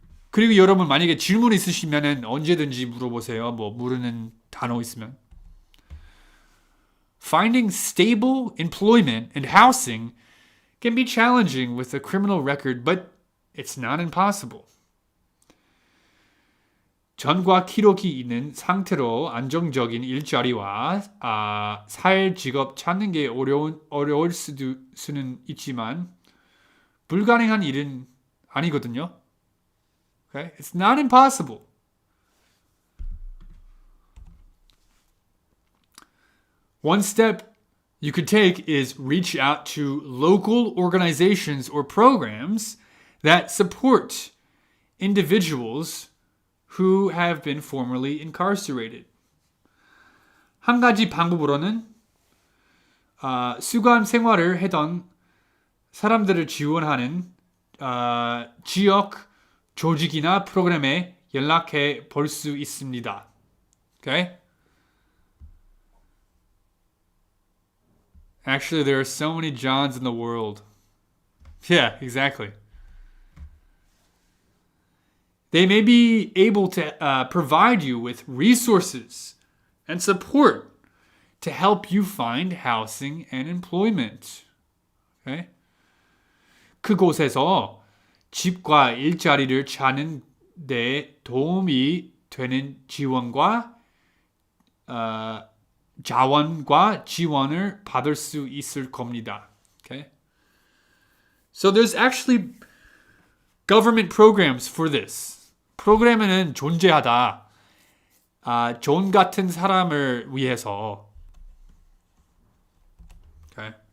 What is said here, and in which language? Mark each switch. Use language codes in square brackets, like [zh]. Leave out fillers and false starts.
[ko] 그리고 여러분 만약에 질문 있으시면은 언제든지 물어보세요. 뭐 모르는 단어 있으면. [en] Finding stable employment and housing can be challenging with a criminal record, but it's not impossible. [ko] 전과 기록이 있는 상태로 안정적인 일자리와 살 직업 찾는 게 어려울 수는 있지만 불가능한 일은 아니거든요. [en] Okay? It's not impossible. One step you could take is reach out to local organizations or programs that support individuals who have been formerly incarcerated. [ko] 한 가지 방법으로는 수감 생활을 해던 사람들을 지원하는 지역 조직이나 프로그램에 연락해 볼 수 있습니다. [en] Okay? Actually, there are so many Johns in the world. Yeah, exactly. They may be able to provide you with resources and support to help you find housing and employment. Okay? [ko] 그곳에서 집과 일자리를 찾는 데 도움이 되는 자원과 지원을 받을 수 있을 겁니다. [en] Okay? So there's actually government programs for this. [ko] 프로그램은 존재하다. 존 같은 사람을 위해서. [en] Okay.